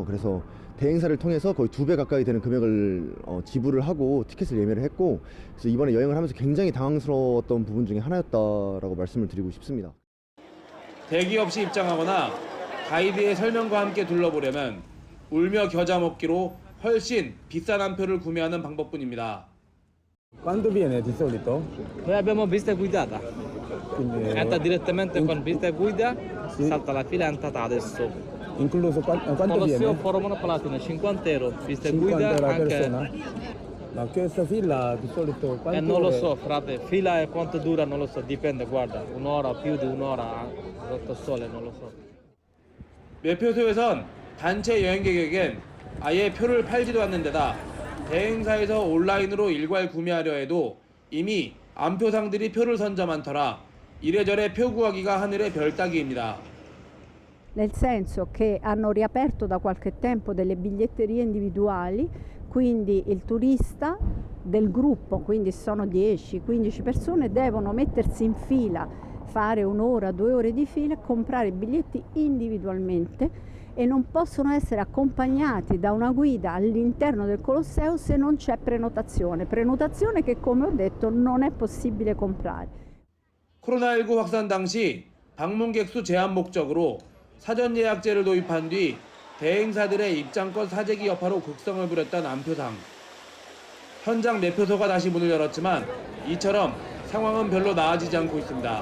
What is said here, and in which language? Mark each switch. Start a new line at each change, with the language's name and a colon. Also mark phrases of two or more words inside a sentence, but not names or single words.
Korean: 그래서 대행사를 통해서 거의 2배 가까이 되는 금액을 지불을 하고 티켓을 예매를 했고, 그래서 이번에 여행을 하면서 굉장히 당황스러웠던 부분 중에 하나였다라고 말씀을 드리고 싶습니다. 대기 없이 입장하거나 가이드의 설명과 함께 둘러보려면 울며 겨자 먹기로 훨씬 비싼 한 표를 구매하는 방법뿐입니다.
Italian: Quanto viene di solito? Noi abbiamo visita guidata. Quindi, Entra direttamente con visita guida, salta la fila, è entrata adesso. Incluso quanto viene? Colosseum Foro Monopalatino, 50 euro. Visita 50 guida euro a anche persona? Ma questa fila di solito quanto non lo ore? so, frate, fila e quanto dura non lo so, dipende, guarda, un'ora, più di un'ora, sotto sole, non lo so.
Korean: 매표소에선 단체 여행객에겐 아예 표를 팔지도 않는 데다 대행사에서 온라인으로 일괄 구매하려 해도 이미 암표상들이 표를 선자 많더라 이래저래 표 구하기가 하늘의 별 따기입니다.
Italian: Nel senso che hanno riaperto da qualche tempo delle biglietterie individuali, quindi il turista del gruppo, quindi sono 10-15 persone, devono mettersi in fila, fare un'ora, 2 ore di fila, comprare i biglietti individualmente e non possono essere accompagnati da una guida all'interno del Colosseo se non c'è prenotazione che, come ho detto, non è possibile comprare.
Korean: 코로나19 확산 당시 방문객 수 제한 목적으로 사전 예약제를 도입한 뒤 대행사들의 입장권 사재기 여파로 극성을 부렸던 암표상. 현장 매표소가 다시 문을 열었지만 이처럼 상황은 별로 나아지지 않고 있습니다.